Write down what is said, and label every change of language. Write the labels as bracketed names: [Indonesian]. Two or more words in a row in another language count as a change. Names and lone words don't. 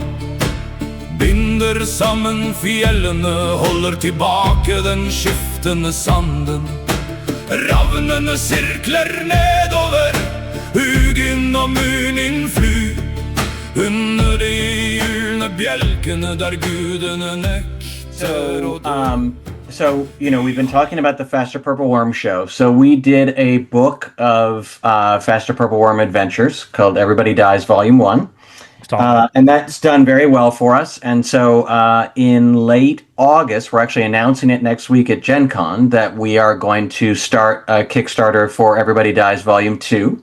[Norwegian] Binder sammen fjellene, holder tilbake den skiftende sanden. Ravnene sirkler nedover, Hugin og Munin flyr. Under de gylne bjelkene der gudene nekter å dø. [English] So, we've been talking about the Faster Purple Worm show. So we did a book of Faster Purple Worm adventures called Everybody Dies Volume 1. And that's done very well for us. And so in late August, we're actually announcing it next week at Gen Con that we are going to start a Kickstarter for Everybody Dies Volume 2.